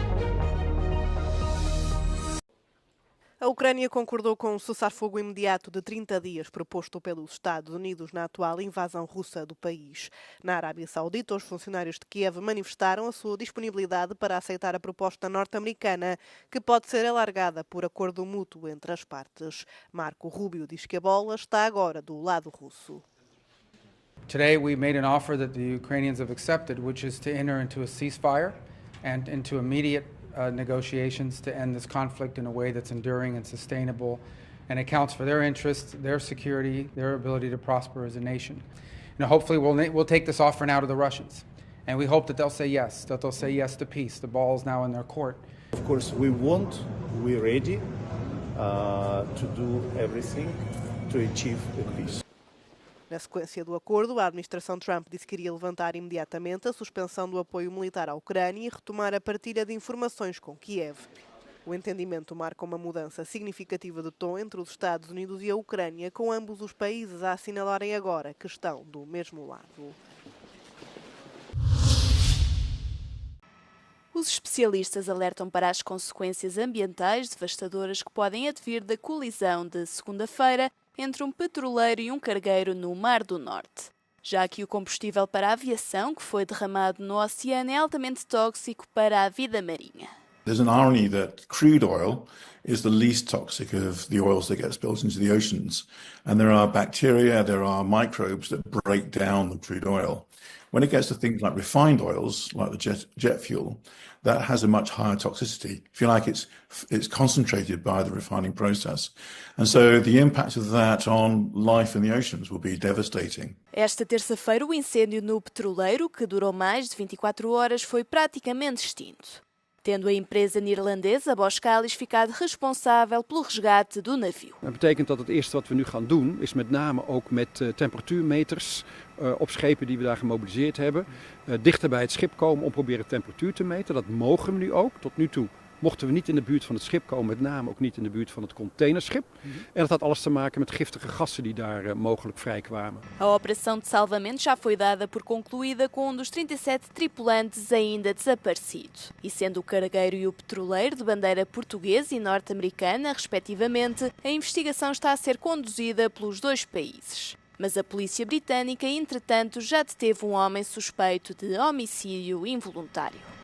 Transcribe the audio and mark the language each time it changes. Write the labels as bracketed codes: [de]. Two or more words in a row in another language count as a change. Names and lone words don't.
[pt] A Ucrânia concordou com o cessar-fogo imediato de 30 dias proposto pelos Estados Unidos na atual invasão russa do país. Na Arábia Saudita, os funcionários de Kiev manifestaram a sua disponibilidade para aceitar a proposta norte-americana, que pode ser alargada por acordo mútuo entre as partes. Marco Rubio diz que a bola está agora do lado russo. [en] Today we made an offer that the Ukrainians have accepted, which is to enter into a ceasefire and into immediate negotiations to end this conflict in a way that's enduring and sustainable and accounts for their interests, their security, their ability to prosper as a nation. Hopefully we'll take this offer now to the Russians, and we hope that they'll say yes to peace. The ball is now in their court. Of course, we're ready to do everything to achieve the peace. [pt] Na sequência do acordo, a administração Trump disse que iria levantar imediatamente a suspensão do apoio militar à Ucrânia e retomar a partilha de informações com Kiev. O entendimento marca uma mudança significativa de tom entre os Estados Unidos e a Ucrânia, com ambos os países a assinalarem agora que estão do mesmo lado. Os especialistas alertam para as consequências ambientais devastadoras que podem advir da colisão de segunda-feira entre um petroleiro e um cargueiro no Mar do Norte, já que o combustível para a aviação que foi derramado no oceano é altamente tóxico para a vida marinha. [en] There's an irony that crude oil is the least toxic of the oils that get spilled into the oceans, and there are bacteria, there are microbes that break down the crude oil. When it gets to things like refined oils, like the jet fuel, that has a much higher toxicity. If you like, it's concentrated by the refining process. And so the impact of that on life in the oceans will be devastating. [pt] Esta terça-feira, o incêndio no petroleiro, que durou mais de 24 horas, foi praticamente extinto, tendo a empresa neerlandesa Boskalis ficado responsável pelo resgate do navio. [nl] Dat betekent dat het eerste wat we nu gaan doen is met name ook met temperatuurmeters op schepen die we daar gemobiliseerd hebben, dichter bij het schip komen om proberen temperatuur te meten. Dat mogen we nu ook. Tot nu toe mochten we niet in de buurt van het schip komen, met name ook niet in de buurt van het containerschip. En dat had alles te maken met giftige gassen die daar mogelijk vrijkwamen. [pt] A operação de salvamento já foi dada por concluída com dos 37 tripulantes ainda desaparecidos. E sendo o cargueiro e o petroleiro de bandeira portuguesa e norte-americana, respectivamente, a investigação está a ser conduzida pelos dois países. Mas a polícia britânica, entretanto, já deteve um homem suspeito de homicídio involuntário.